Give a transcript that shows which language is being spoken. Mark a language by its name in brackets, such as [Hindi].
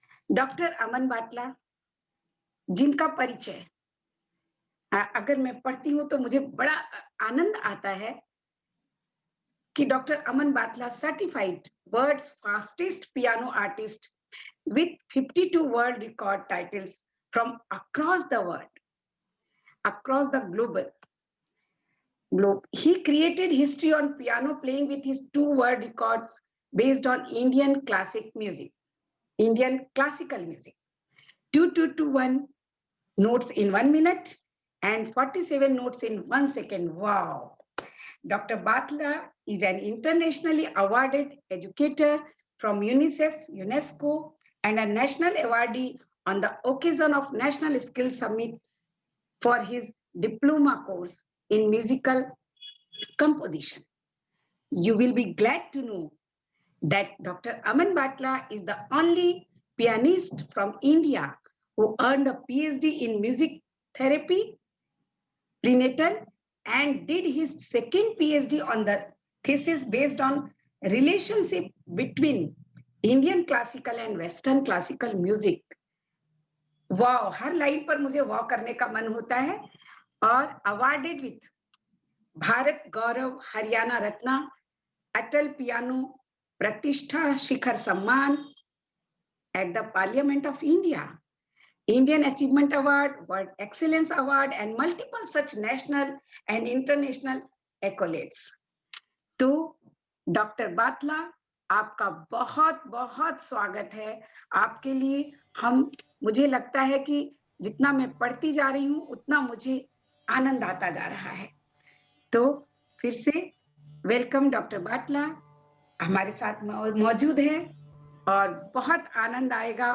[Hindi] Doctor अमन बाटला जिनका परिचय अगर मैं पढ़ती हूँ तो मुझे बड़ा आनंद आता है कि doctor Aman Batla [English] Certified world's fastest piano artist with 52 world record titles from across the globe. He created history on piano playing with his two world records based on Indian classical music. 2221 notes in 1 minute and 47 notes in 1 second. Wow. Dr. Batla is an internationally awarded educator from UNICEF, UNESCO, and a national awardee on the occasion of National Skills Summit for his diploma course in musical composition. You will be glad to know that Dr. Aman Batla is the only pianist from India who earned a PhD in music therapy, prenatal, and did his second PhD on the thesis based on relationship between Indian classical and Western classical music. [Hindi] वाह, हर line पर मुझे वाह करने का मन होता है। [English] और awarded with Bharat Gaurav Haryana Ratna, Atal piano Pratishtha Shikhar Samman at the Parliament of India, Indian Achievement Award, World Excellence Award, and multiple such national and international accolades. [Hindi] तो डॉक्टर बाटला, आपका बहुत बहुत स्वागत है। आपके लिए मुझे लगता है कि जितना मैं पढ़ती जा रही हूँ उतना मुझे आनंद आता जा रहा है। तो फिर से वेलकम डॉक्टर बाटला, हमारे साथ मौजूद है और बहुत आनंद आएगा।